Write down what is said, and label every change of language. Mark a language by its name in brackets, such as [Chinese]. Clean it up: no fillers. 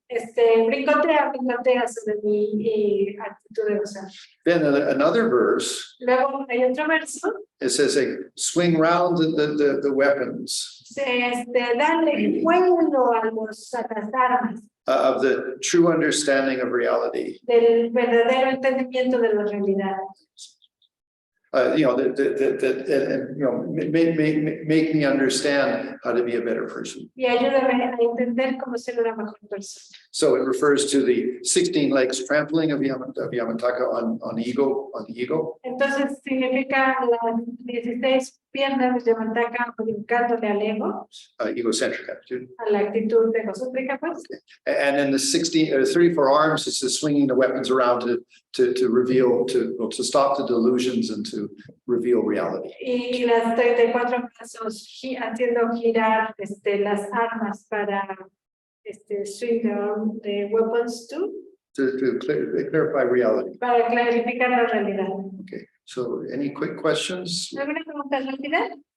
[Spanish] Brincotea sobre mi actitud egocéntrica. [English] Then another verse, [Spanish] Luego hay otro verso, [English] it says, swing round the weapons [Spanish] dale vuelo a las armas [English] of the true understanding of reality. [Spanish] del verdadero entendimiento de la realidad. [English] You know, you know, make me understand how to be a better person. [Spanish] Y ayúdame a entender cómo ser una mejor persona. [English] So it refers to the 16 legs trampling of Yamantaka on the ego. [Spanish] Entonces significa las 16 piernas de Yamantaka brincándole al ego, [English] Egocentric attitude. [Spanish] a la actitud egocéntrica, pues. [English] And then the 34 arms is the swinging the weapons around to reveal, to stop the delusions and to reveal reality. [Spanish] Y las 34 brazos haciendo girar las armas para [English] swing the weapons to Clarify reality. [Spanish] para clarificar la realidad. [English] Okay, so any quick questions? [Spanish] ¿Alguna pregunta rápida?